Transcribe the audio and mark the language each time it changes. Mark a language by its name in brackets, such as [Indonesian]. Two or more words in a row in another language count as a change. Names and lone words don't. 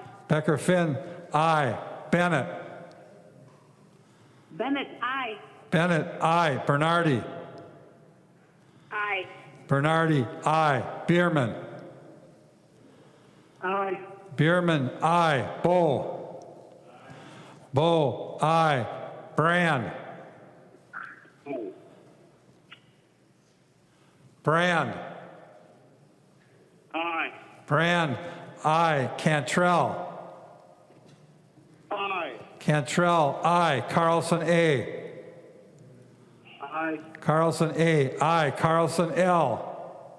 [English] Becker Finn, aye. Bennett. Bennett. Aye. Bennett, aye. Bernardi. Aye. Bernardi, aye. Bierman. Aye. Bierman, aye. Bow. Bow, aye. Brand. Brand. Aye. Brand, aye. Cantrell. Aye. Cantrell, aye. Carlson, A. Aye. Carlson, A. Aye. Carlson, L.